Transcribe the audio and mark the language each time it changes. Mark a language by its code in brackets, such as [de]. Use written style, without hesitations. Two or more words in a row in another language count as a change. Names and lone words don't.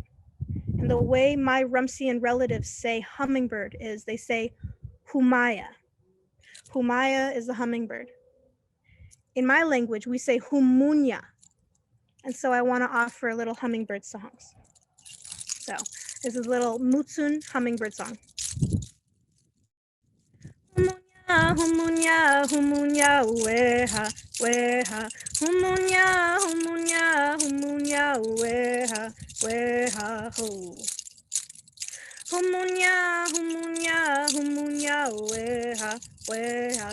[en] And the way my Rumsian relatives say hummingbird is they say humaya. Humaya is the hummingbird. In my language, we say humunya. And so I want to offer a little hummingbird songs. So this is a little Mutsun hummingbird song. [css] Humunya, humunya, humunya, weha, weha. Humunya, humunya, humunya, weha, weha, ho. Humunya, humunya, humunya, weha, weha.